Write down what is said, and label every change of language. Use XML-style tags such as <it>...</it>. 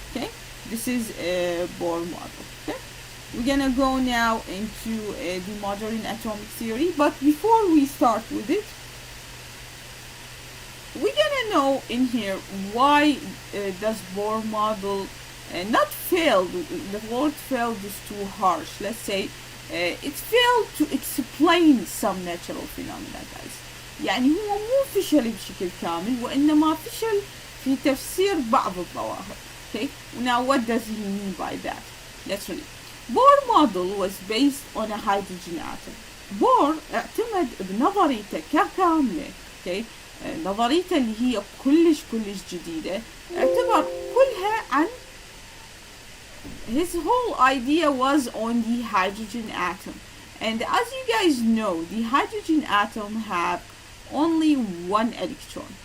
<en>Okay, this is a Bohr model. Okay, we're gonna go now into the modern atomic theory, but before we start with it, we're gonna know in here why does Bohr model not failed. The word failed is too harsh. Let's say it failed to explain some natural phenomena guys.</en> <ar>يعني هو مو فشل بشكل كامل وإنما فشل في تفسير بعض الظواهر.</ar> <en>Okay, now what does he mean by that? Let's read. Bohr model was based on a hydrogen atom.</en> <ar>Bohr اعتمد بنظريته كاملة.</ar> <en>Okay,</en> <ar>نظريته اللي هي كلش جديدة اعتبر كلها عن</ar> <en>his whole idea was on the hydrogen atom. And as you guys know, the hydrogen atom have only one electron.</en>